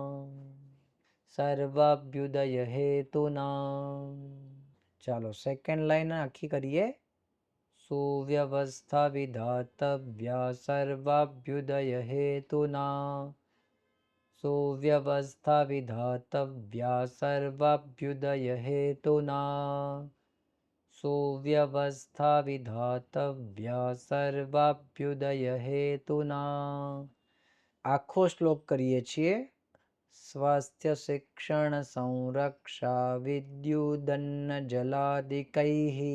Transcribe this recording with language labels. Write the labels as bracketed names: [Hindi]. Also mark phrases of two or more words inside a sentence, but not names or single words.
[Sanskrit] सर्वाभ्युदय हेतुना [Gujarati] ચાલો સેકન્ડ લાઈન આખી કરીએ [Sanskrit] સુવ્યવસ્થા વિધાતવ્યા સર્વાભ્યુદય હેતુના सुव्यवस्था विधातव्या सर्वाभ्युदय हेतुना सुव्यवस्था विधातव्या सर्वाभ्युदय हेतुना [Gujarati] આખો શ્લોક કરીએ છીએ [Sanskrit] स्वास्थ्य शिक्षण संरक्षा विद्युदन्न जलादिकैः